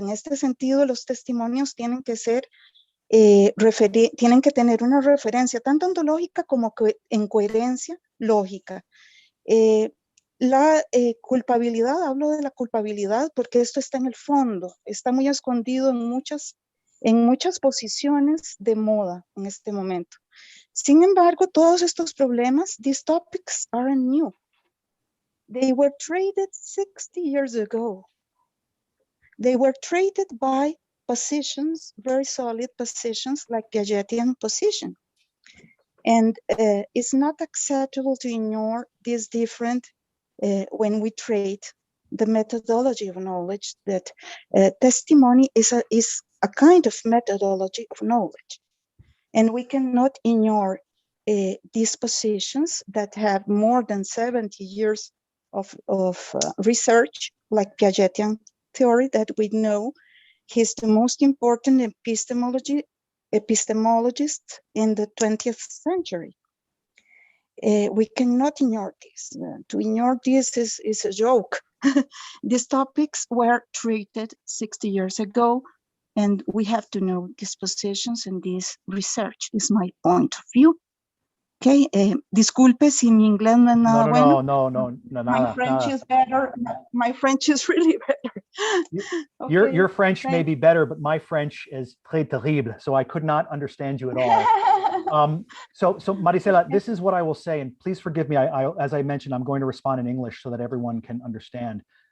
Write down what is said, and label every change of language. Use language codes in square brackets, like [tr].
[es] En este sentido, los testimonios tienen que ser tienen que tener una referencia tanto ontológica como en coherencia lógica. La culpabilidad, hablo de la culpabilidad porque esto está en el fondo, está muy escondido en muchas posiciones de moda en este momento. Sin embargo, todos estos problemas, [en] these topics aren't new. They were traded 60 years ago. They were traded by positions, very solid positions like Piagetian position. And it's not acceptable to ignore this different when we trade the methodology of knowledge, that testimony is a kind of methodology of knowledge. And we cannot ignore these positions that have more than 70 years of research, like Piagetian theory, that we know he's the most important epistemologist in the 20th century. We cannot ignore this. To ignore this is a joke. These topics were treated 60 years ago, and we have to know these positions and this research is my point of view. [es] Okay, disculpe si mi inglés no es nada bueno. No, [en] My French is better. My French is really better. Okay, your French may be better, but my French is [fr] très [en] terrible, so I could not understand you at all. So Maricela, this is what I will say, and please forgive me. As I mentioned, I'm going to respond in English so that everyone can understand.